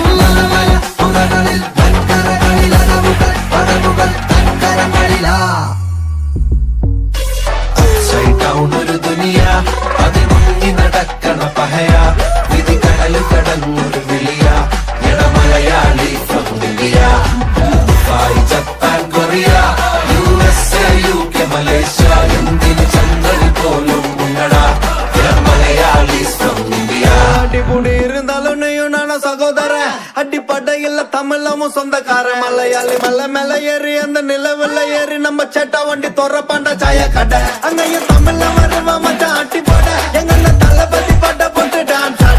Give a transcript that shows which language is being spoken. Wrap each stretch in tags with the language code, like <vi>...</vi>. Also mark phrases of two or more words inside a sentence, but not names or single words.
<ml>ഒരു ദുനിയ, അതിൽ മുങ്ങി നടക്കണ പഹയ, വിധി കടല് കടന്നൊരു വിളിയ. മലയാളി ഫ്രം ഇന്ത്യ, ദുബായ്, ജപ്പാൻ, കൊറിയ, USA, UK, മലേഷ്യ, എന്തിന് ചന്ദ്രന് പോലും ഉണ്ടടാ. മലയാളി ഫ്രം ഇന്ത്യ.</ml> <ta>அடிபுடி இருந்தாலும் நீயும் நான சகோதர, அடிப்படையில் தமிழமும் சொந்தக்கார. மலையாளி மலை மேல ஏறி அந்த நிலவுல ஏறி நம்ம சேட்டா வண்டி தொற பாண்ட சாய கடை. அங்கேயும் தமிழ்ல வருவா மச்சான் அட்டி போட, எங்க தளபதி பாட்ட போட்டு டான்ஸ் ஆட.</ta>